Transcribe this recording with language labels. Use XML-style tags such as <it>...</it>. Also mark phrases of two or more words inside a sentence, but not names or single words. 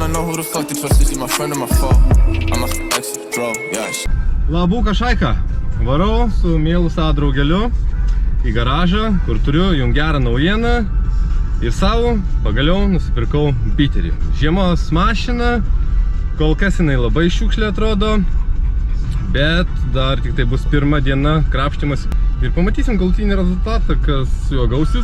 <en>who the fuck did trust? Is he my friend or my foe? I'm a exit, bro, yeah.</en> <lt>Labuka Šaika. Varau su mielu savo draugeliu į garažą, kur turiu jums gerą naujieną ir savo pagaliau nusipirkau biterį. Žiemos mašina, kol kas jinai labai šiukšlė atrodo, bet dar tik tai bus pirma diena krapštimas ir pamatysim galutinį rezultatą, kas su juo gausis.</lt>